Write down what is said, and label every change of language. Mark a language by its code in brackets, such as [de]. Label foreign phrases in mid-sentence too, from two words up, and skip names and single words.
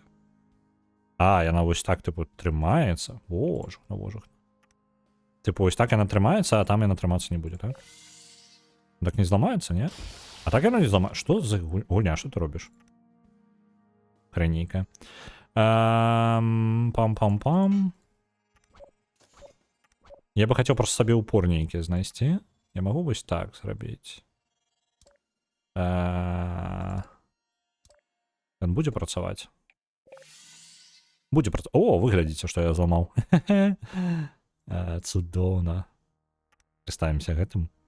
[be] А, яна вось так, типу, трымаецца. Боже, на божах. Типу, вось так яна трымаецца, а там яна трымацца не будзе, так? Так не зламаецца, не? А так яна не зламаецца. Што за гульня, што ты робіш? Хрэнейка. Пам-пам-пам. Я бы хацеў просто сабе упор нейкі знайсці. Я магу вось так зрабіць. Ён будзе працаваць? Будзе працаваць. О, вы глядзіце, што я зламаў. Цудоўна. Карыстаемся гэтым.